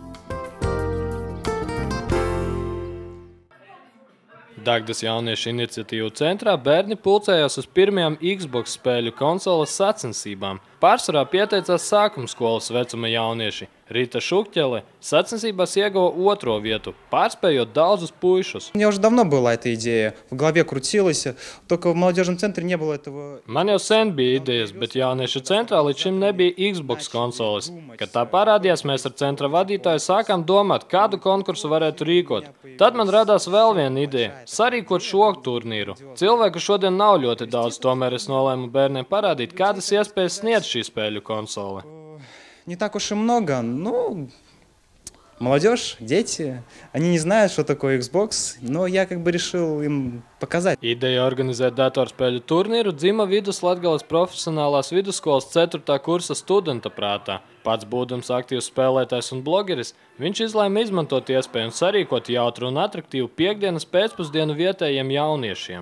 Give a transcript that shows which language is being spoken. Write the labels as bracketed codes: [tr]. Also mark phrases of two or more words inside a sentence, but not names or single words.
[lv] Dagdas jauniešu iniciatīvu centrā bērni pulcējās uz pirmajām Xbox spēļu konsoles sacensībām. Pārsvarā pieteicās sākumskolas vecuma jaunieši. Rita Šukķele sacensībās ieguva 2. vietu, pārspējot daudzus puišus. [ru] У меня уже давно была эта идея, в голове крутилась, только в молодежном центре не было этого. [lv] Man jau sen bija idejas, bet jauniešu centrā līdz šim nebija Xbox konsoles. Kad tā parādījās, mēs ar centra vadītāju sākām domāt, kādu konkursu varētu rīkot. Tad man radās vēl viena ideja – sarīkot šo turnīru. Cilvēku šodien nav ļoti daudz, tomēr es nolēmu bērniem parādīt, kādas iespējas sniedz šī spēļu konsole. [ru] Не так уж и много, молодежь, дети, они не знают, что такое Xbox, но я решил им показать. [lv] Ideja organizēt datorspēļu turnīru dzima Viduslatgales profesionālās vidusskolas 4. kursa studenta prātā. Pats būdams aktīvs spēlētājs un blogeris, viņš izlēma izmantot iespēju un sarīkot jautru un atraktīvu piektdienas pēcpusdienu vietējiem jauniešiem.